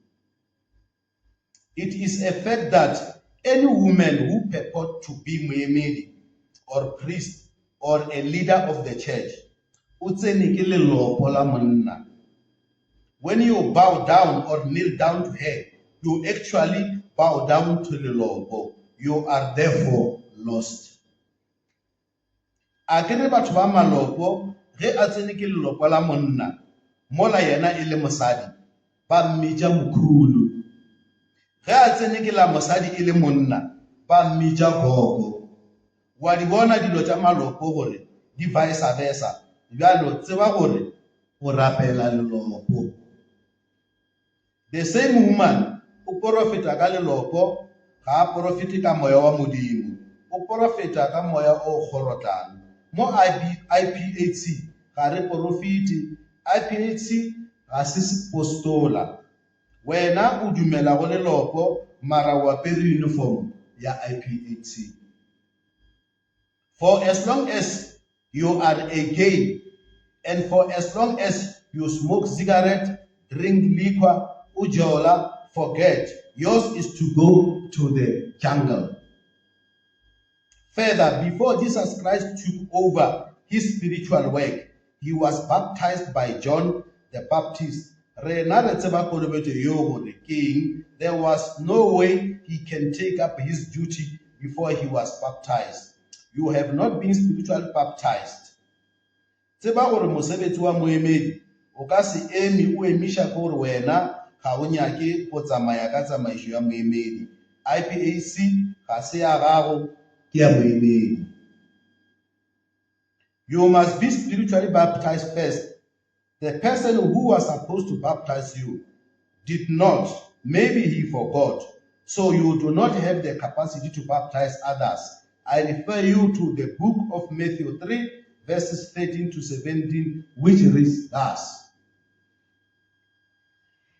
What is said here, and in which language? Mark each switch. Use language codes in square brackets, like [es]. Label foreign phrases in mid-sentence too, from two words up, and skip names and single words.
[en] It is a fact that any woman who purport to be Mohammed or priest or a leader of the church, when you bow down or kneel down to her, you actually bow down to the Lord. You are therefore lost. [nso] Akere batho ba malopo ge a tsene ke leloko la monna mola yena e le mosadi ba mmitša mokhulu, ge a tsene ke la mosadi e le monna ba mmitša gogo. Wa di bona dilo tša malopo gore di [en] vice versa, [nso] bjalo tseba gore o rapela lelopo. [en] The same woman [nso] o profeta ka lelopo ga a profete ka moya wa modimo, o profeta ka moya o kgorotlana. Mo IPHC ga re profete, IPHC ga se sepostola. Wena o dumela go lelopo mara wa apere uniform ya IPHC. [en] For as long as you are a gay and for as long as you smoke cigarette, drink liquor, ujola, forget, yours is to go to the jungle. Further, before Jesus Christ took over his spiritual work, he was baptized by John the Baptist. There was no way he can take up his duty before he was baptized. You have not been spiritually baptized. [nso] Tseba gore mosebetsi wa moemedi o ka se eme o emisha gore wena ga o nyake go tsamaya ka tsamaiso ya moemedi. IPHC ga se ya gago, ke ya moemedi. [en] You must be spiritually baptized first. The person who was supposed to baptize you did not. Maybe he forgot. So you do not have the capacity to baptize others. I refer you to the book of Matthew 3, verses 13 to 17, which reads thus.